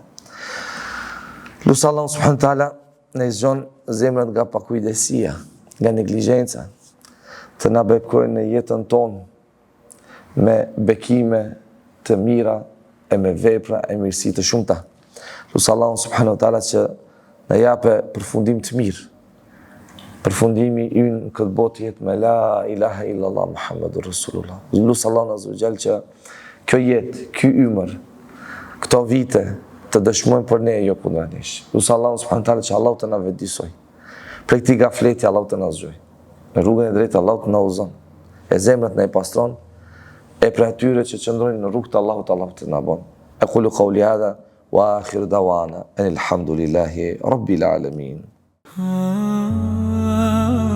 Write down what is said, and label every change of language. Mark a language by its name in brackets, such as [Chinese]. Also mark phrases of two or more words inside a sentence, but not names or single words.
[Albanian] Lusë Allah [Arabic] سبحانه تعالى [Albanian] në zgjon zemrat nga pakujdesia, nga neglizhenca, të na bekojnë në jetën tonë me bekime të mira e me vepra e mirësi të shumta. Lusë Allah [Arabic] سبحانه تعالى [Albanian] që na jape përfundim të mirë. Përfundimi ynë në këtë botë jetë me [Arabic] لا إله إلا الله محمد رسول الله. [Albanian] Lusë Allah [Arabic] عز وجل [Albanian] që kjo jetë, ky ymër, këto vite të dëshmojnë për ne jo kundërnesh. Lusë Allah [Arabic] سبحانه تعالى [Albanian] që Allah të na vetëdijsoj. Prej këtij gafleti Allah të na zgjoj. Në rrugën e drejtë Allah të na udhëzon. E zemrat na I pastron. E për atyre që qëndrojnë në rrugë të Allahut, Allah të na bën. [Arabic] أقول قولي هذا وآخر دعوانا الحمد لله رب العالمين.